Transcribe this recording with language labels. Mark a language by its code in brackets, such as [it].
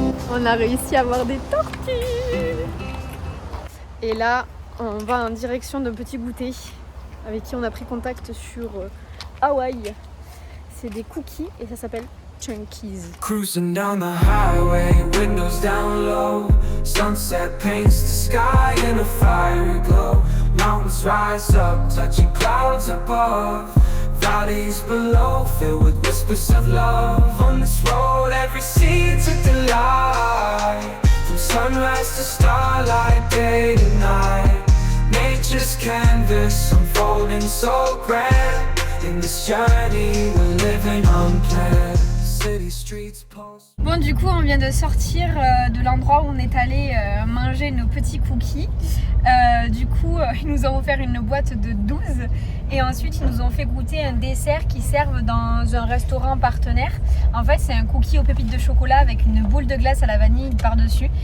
[fr] On a réussi à voir des tortues. Et là, on va en direction d'un petit goûter avec qui on a pris contact sur Hawaï. C'est des cookies et ça s'appelle Chunkies. [en] Cruising down the highway, windows down low. Sunset paints the sky in a fiery glow. Mountains rise up, touching clouds above. Valleys below, filled with whispers of love. On this road, every seed's a delight. From sunrise to starlight, day to night. Nature's canvas unfolding so grand. In this journey, we're living unplanned. City streets pulse. [fr] Bon, du coup, on vient de sortir de l'endroit où on est allé manger nos petits cookies. Du coup, ils nous ont offert une boîte de 12 et ensuite ils nous ont fait goûter un dessert qu'ils servent dans un restaurant partenaire. En fait, c'est un cookie aux pépites de chocolat avec une boule de glace à la vanille par-dessus.